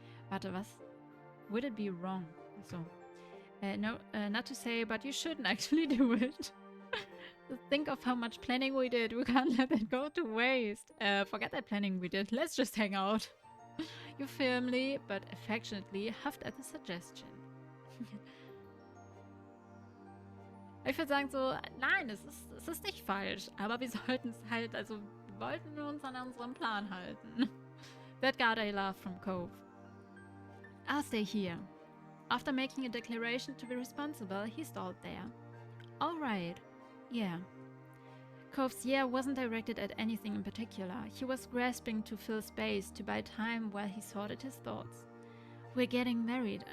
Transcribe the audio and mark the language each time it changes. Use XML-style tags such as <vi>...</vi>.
<de>Warte, was?</de> <en>Would it be wrong? So, no, not to say, but you shouldn't actually do it. Think of how much planning we did. We can't let that go to waste. Forget that planning we did. Let's just hang out. You firmly, but affectionately huffed at the suggestion.</en> <de>Ich würde sagen so, nein, es ist nicht falsch. Aber wir sollten es halt, also wollten wir uns an unserem Plan halten.</de> <en>That got a laugh from Cove. I'll stay here. After making a declaration to be responsible, he stalled there. All right. Yeah. Cove's yeah wasn't directed at anything in particular. He was grasping to fill space, to buy time while he sorted his thoughts. We're getting married.</en>